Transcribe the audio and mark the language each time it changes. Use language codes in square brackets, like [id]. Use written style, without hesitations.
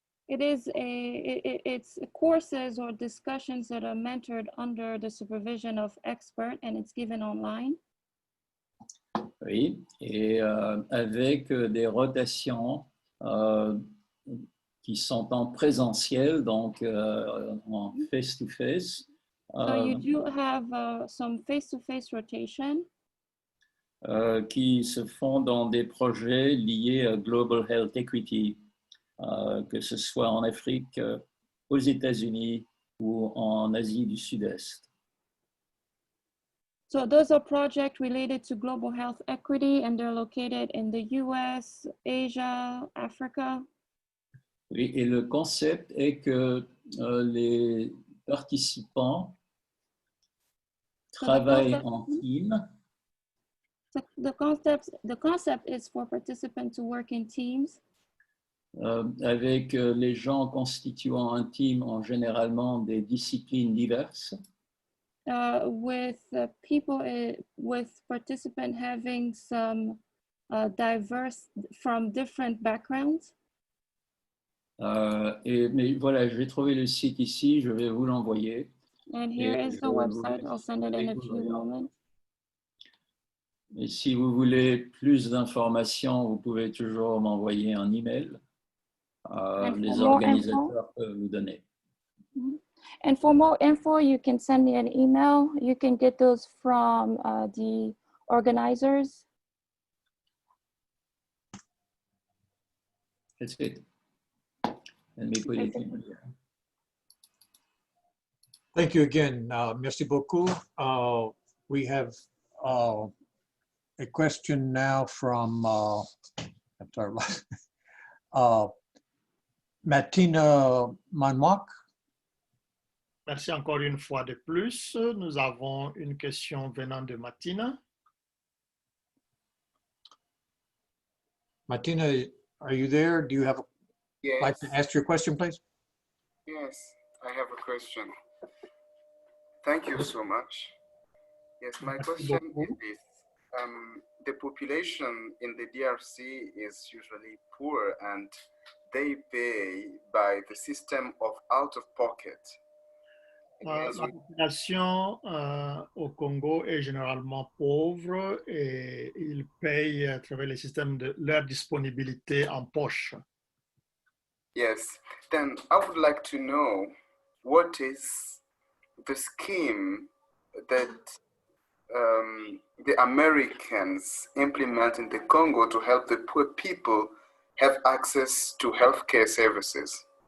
[en] It's courses or discussions that are mentored under the supervision of experts, and it's given online. [fr] Oui, et avec des rotations qui sont en présentiel, donc en [en] face-to-face. So you do have some face-to-face rotation. [fr] Qui se font dans des projets liés à Global Health Equity, que ce soit en Afrique, aux États-Unis ou en Asie du Sud-Est. [en] So those are projects related to global health equity, and they're located in the US, Asia, Africa. [fr] Oui, et le concept est que les participants travaillent en team. [en] So the concept is for participants to work in teams. [fr] Avec les gens constituant un team en généralement des disciplines diverses. [en] With people, with participants having some diverse from different backgrounds. [fr] Mais voilà, je vais trouver le site ici, je vais vous l'envoyer. [en] And here is the website. I'll send it in a few moments. [fr] Et si vous voulez plus d'informations, vous pouvez toujours m'envoyer un email. Les organisateurs peuvent vous donner. [en] And for more info, you can send me an email. You can get those from the organizers. That's it. Let me put it in here. Thank you again. [fr] Merci beaucoup. [en] We have a question now from I'm sorry, Martina Manmock. [fr] Merci encore une fois de plus. Nous avons une question venant de Martina. [en] Martina, are you there? Do you have Yes. like to ask your question, please? Yes, I have a question. Thank you so much. Yes, my question is this. The population in the DRC is usually poor and they pay by the system of out-of-pocket. [fr] La population au Congo est généralement pauvre et ils payent à travers le système de leur disponibilité en poche. [en] Yes, then I would like to know what is the scheme that the Americans implement in the Congo to help the poor people have access to healthcare services.